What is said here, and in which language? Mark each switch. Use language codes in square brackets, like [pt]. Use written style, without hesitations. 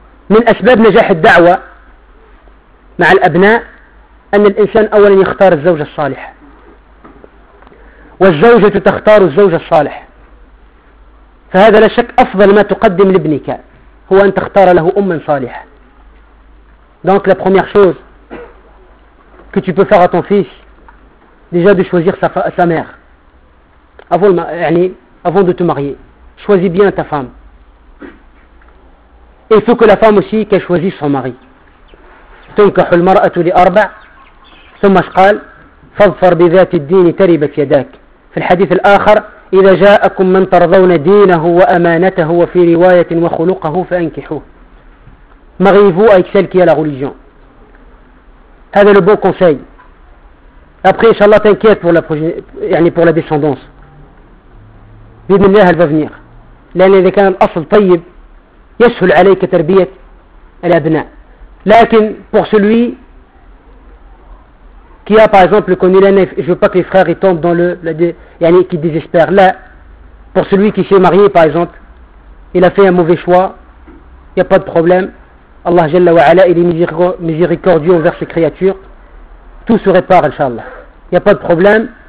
[ar] من أسباب نجاح الدعوة مع الأبناء أن الإنسان أولا يختار الزوجة الصالحة والزوجة تختار الزوج الصالح فهذا لا شك أفضل ما تقدم لابنك هو أن تختار له أما صالحة. [fr] Donc la première chose que tu peux faire à ton fils déjà de choisir sa mère avant de te marier. Choisis bien ta femme. il faut que la femme aussi qu'elle choisisse son mari. [ar] تنكح المرأة لأربع ثم قال فاظفر بذات الدين تربت يداك. في الحديث الآخر إذا جاءكم من ترضون دينه وأمانته وفي رواية وخلقه فأنكحوه. مغيفو أي سلكي على religion. [fr] هذا le bon conseil. Après inshallah t'inquiète pour la progéniture, يعني pour la descendance. [ar] بإذن الله [fr] elle va venir. [ar] لأن إذا كان الأصل طيب يسهل عليك تربية الأبناء. [fr] لكن pour celui qui a par exemple connu la nef, je veux pas que les frères y tombent dans le qui désespère. Là, pour celui qui s'est marié par exemple, il a fait un mauvais choix, il n'y a pas de problème. Allah Jalla wa Ala, il est miséricordieux envers ses créatures. Tout se répare, Inch'Allah. Il n'y a pas de problème.